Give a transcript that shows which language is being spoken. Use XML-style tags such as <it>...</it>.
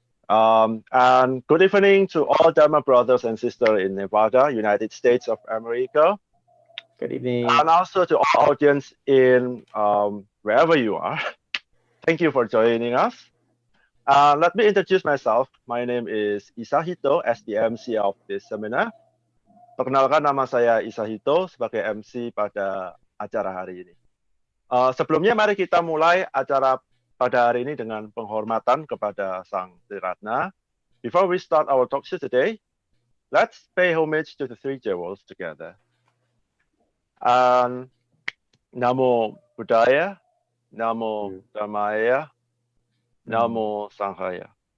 <en>And good evening to all Dharma brothers and sisters in Nevada, United States of America. Good evening. And also to all audience in wherever you are. Thank you for joining us. Let me introduce myself. My name is Isahito, as the MC of this seminar.</en> <id>Perkenalkan, nama saya Isahito sebagai MC pada acara hari ini. Sebelumnya mari kita mulai acara pada hari ini dengan penghormatan kepada Sang Triratna.</id> <en>Before we start our talk today, let's pay homage to the three jewels together.</en> <pi>Namo Buddhaya, Namo Dhammaya, Namo Sanghaya.</pi>